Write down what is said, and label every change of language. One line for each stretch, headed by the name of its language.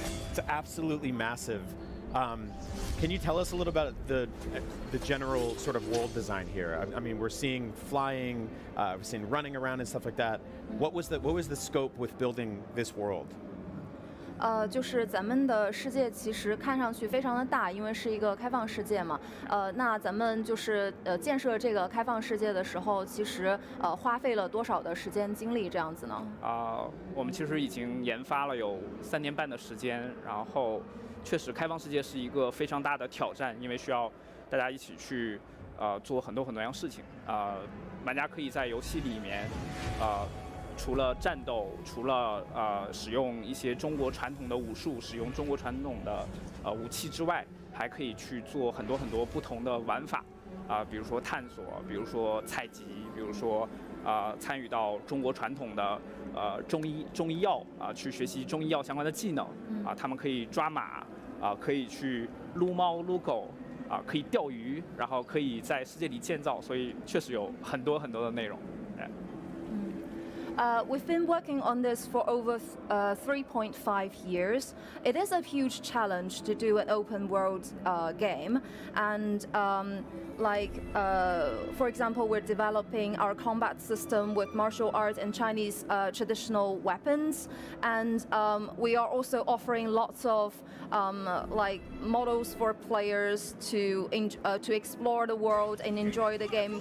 English: It's absolutely massive. Can you tell us a little about the general sort of world design here? I mean, we're seeing flying, we're seeing running around and stuff like that. What was the scope with building this world?
Chinese: 就是咱们的世界其实看上去非常的大，因为是一个开放世界嘛。那咱们就是建设这个开放世界的时候，其实花费了多少的时间精力这样子呢？我们其实已经研发了有3年半的时间，然后确实开放世界是一个非常大的挑战，因为需要大家一起去做很多样事情。玩家可以在游戏里面除了战斗，除了使用一些中国传统的武术，使用中国传统的武器之外，还可以去做很多不同的玩法，比如说探索，比如说采集，比如说参与到中国传统的中医药去学习中医药相关的技能，他们可以抓马，可以去撸猫撸狗，可以钓鱼，然后可以在世界里建造，所以确实有很多的内容。
English: We've been working on this for over 3.5 years. It is a huge challenge to do an open world game, and for example, we're developing our combat system with martial arts and Chinese traditional weapons, and we are also offering lots of models for players to explore the world and enjoy the game.